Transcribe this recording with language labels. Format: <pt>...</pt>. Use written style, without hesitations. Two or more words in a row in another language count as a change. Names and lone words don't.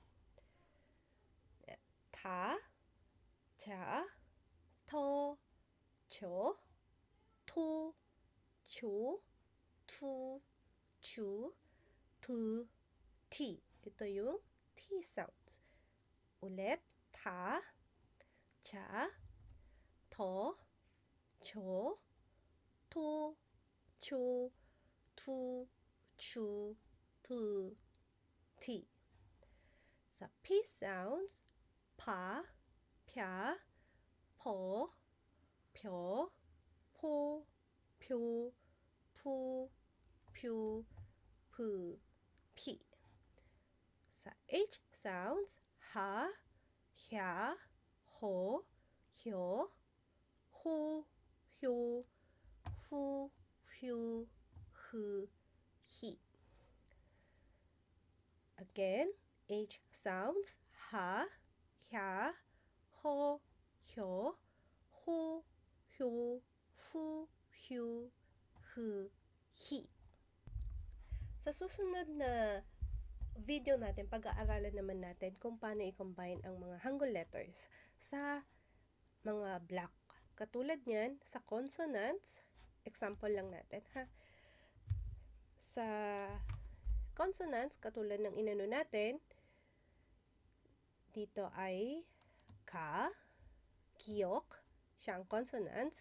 <ko>타, 자, 터, 초, 토, 초, 투, 추, 투, 티.</ko> <tl>Ito yung</tl> <en>T sounds.</en> <tl>Ulit,</tl> <ko>타, 차, 토, 초, 토, 초, 투, 추, 투, 티. Sa</ko> <en>P sounds,</en> <ko>파, 퍄, 포, 표, 포, 표, 푸, 퓨, 푸, 피.</ko> <tl>Sa</tl> <en>H sounds,</en> <ko>하, 햐, 호, 효, 호, 효, 후, 휴, 후, 히.</ko> <en>Again, H sounds,</en> <ko>하, 햐, 호, 효, 호, 효, 후, 휴, 후, 히.</ko> <tl>Sa susunod na video natin, pag-aaralan naman natin kung paano i-combine ang mga</tl> <en>Hangul letters</en> <tl>sa mga block. Katulad niyan, sa consonants, example lang natin, ha? Sa consonants, katulad ng inano natin, dito ay ka, kiyok, siya ang consonants.</tl>